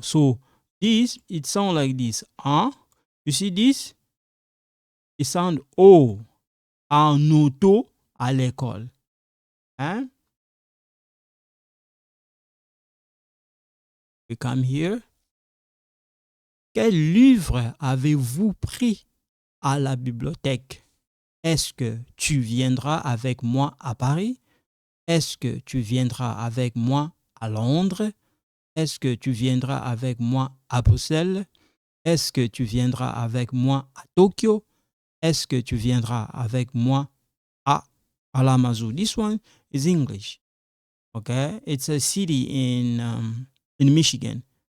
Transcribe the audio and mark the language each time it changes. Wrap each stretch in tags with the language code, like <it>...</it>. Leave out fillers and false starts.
<en>So this, it sound like this. You see this? It sound O</en> <fr>en auto à l'école. Hein?</fr> <en>We come here.</en> <fr>Quel livre avez-vous pris à la bibliothèque? Est-ce que tu viendras avec moi à Paris? Est-ce que tu viendras avec moi à Londres? Est-ce que tu viendras avec moi à Bruxelles? Est-ce que tu viendras avec moi à Tokyo? Est-ce que tu viendras avec moi à Kalamazoo?</fr> <en>This one is English. Okay, it's a city in Michigan.</en>